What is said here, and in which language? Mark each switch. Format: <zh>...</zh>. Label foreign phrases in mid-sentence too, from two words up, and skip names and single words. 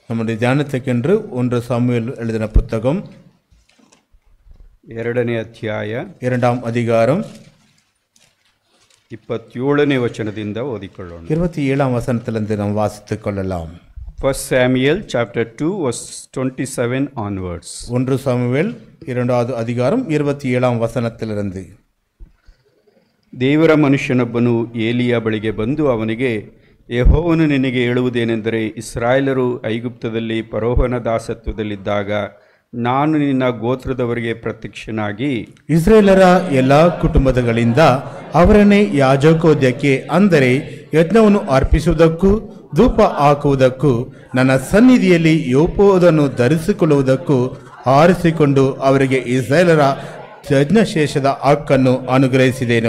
<ta>நம்முடைய தியானத்துக்கென்று 1 சாமுவேல் எழுதின புத்தகம்</ta> <kn>2ನೇ ಅಧ್ಯಾಯ</kn> <ta>2ஆம் அதிகாரம்</ta> <kn>27ನೇ ವಚನದಿಂದ ಓದಿಕೊಳ್ಳೋಣ.</kn> <ta>27ஆம் வசனத்திலிருந்து நாம் வாசித்துக் கொள்ளலாம்.</ta> <en>1 Samuel chapter 2 verse 27 onwards.</en> <ta>1 சாமுவேல் 2வது அதிகாரம் 27ஆம் ವಚನத்திலிருந்து.</ta> <kn>ದೇವರ ಮನುಷ್ಯನೊಬ್ಬನು ಏಲಿಯ ಬಳಿಗೆ ಬಂದು ಅವನಿಗೆ, ಯೆಹೋವನು ನಿನಗೆ ಹೇಳುವುದೇನೆಂದರೆ, ಇಸ್ರಾಯೇಲರು ಐಗುಪ್ತದಲ್ಲಿ ಫರೋಹನ ದಾಸತ್ವದಲ್ಲಿದ್ದಾಗ ನಾನು ನಿನ್ನ ಗೋತ್ರದವರಿಗೆ ಪ್ರತ್ಯಕ್ಷನಾಗಿ ಇಸ್ರೇಲರ ಎಲ್ಲ ಕುಟುಂಬಗಳಿಂದ ಅವರನ್ನೇ ಯಾಜಕೋದ್ಯಕ್ಕೆ ಅಂದರೆ ಯಜ್ಞವನ್ನು ಅರ್ಪಿಸುವುದಕ್ಕೂ ಧೂಪ ಹಾಕುವುದಕ್ಕೂ ನನ್ನ ಸನ್ನಿಧಿಯಲ್ಲಿ ಯೆಹೋವನನ್ನು ಧರಿಸಿಕೊಳ್ಳುವುದಕ್ಕೂ ಆರಿಸಿಕೊಂಡು ಅವರಿಗೆ ಇಸ್ರಾಯೇಲರ ಯಜ್ಞಶೇಷದ ಹಕ್ಕನ್ನು ಅನುಗ್ರಹಿಸಿದೆನು.</kn>